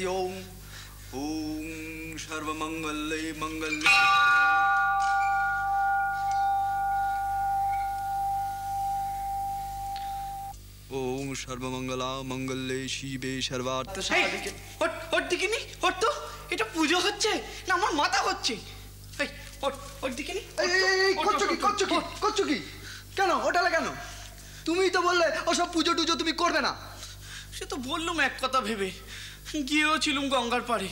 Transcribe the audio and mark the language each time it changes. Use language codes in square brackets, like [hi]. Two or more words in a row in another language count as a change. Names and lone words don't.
[sa] ओम सर्वमंगले मंगले। ओम सर्वमंगला मंगले शिवे सर्वार्थ साधिके। [bn] ওর দিকে নি, ওর তো এটা পুজো হচ্ছে না আমার মাথা হচ্ছে। এই ওর দিকে নি। এই করছো কি কেন ওটালে কেন? তুমিই তো বললে ওসব পুজো টুজো তুমি করবে না। সে তো বললাম এক কথা ভেবে, গিয়েও ছিলুম গঙ্গার পাড়ে।